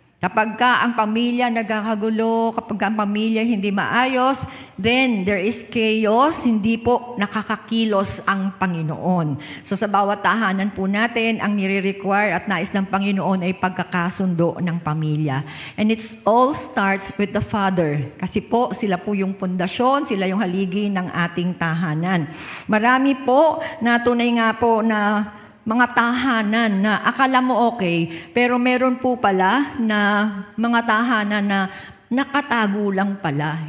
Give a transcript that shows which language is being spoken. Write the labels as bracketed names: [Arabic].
[Filipino] Kapag ka ang pamilya nagkakagulo, kapag ka ang pamilya hindi maayos, [English] then there is chaos, [Filipino] hindi po nakakakilos ang Panginoon. So sa bawat tahanan po natin, ang nire-require at nais ng Panginoon ay pagkakasundo ng pamilya. [English] And it all starts with the Father. [Filipino] Kasi po, sila po yung pundasyon, sila yung haligi ng ating tahanan. Marami po na tunay nga po na mga tahanan na akala mo okay, pero meron po pala na mga tahanan na nakatago lang pala.